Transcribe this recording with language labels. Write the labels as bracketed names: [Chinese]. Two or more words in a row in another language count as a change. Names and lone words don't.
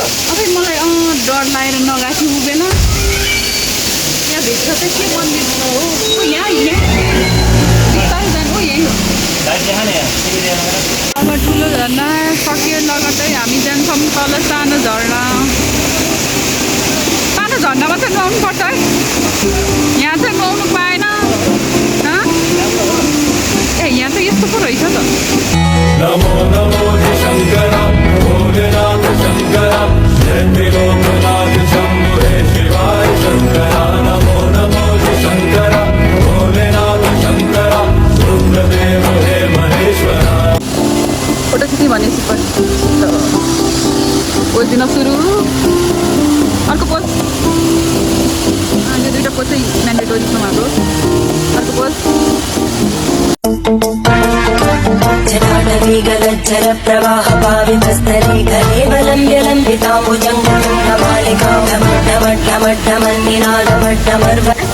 [Nepali] अबे मलाई डर लागेर नगएको उ बेला यहाँ भित्र चाहिँ के मन्दिर छ हो यहाँ बिस्तारै जानु हो यही हो जान्छौँ तल सानो झरना झर्नामा चाहिँ नुहाउनु पर्छ है यहाँ चाहिँ नुहाउनु पाएन ए यहाँ त यस्तो पो रहेछ त [Sanskrit] नमो नमो शङ्कर भोलेनाथ शङ्कर जयतिलोकनाथ शम्भो हे शिवाय शङ्कर नमो नमो शङ्कर भोलेनाथ शङ्कर रुद्रदेव हे महेश्वर [Nepali] फोटो खिच्ने भनेपछि पोज दिन सुरु अर्को पोज यो दुईवटा पोज चाहिँ म्यान्डेटोरी छ हाम्रो अर्को पोज [Sanskrit] जटाटवीगलज्जर प्रवाह पावितस्तरे कलेवलं व्यलम्बिताम्बुजङ्गमण्डमालिकामड्डमड्डमड्डमन्निनादमड्डमर्व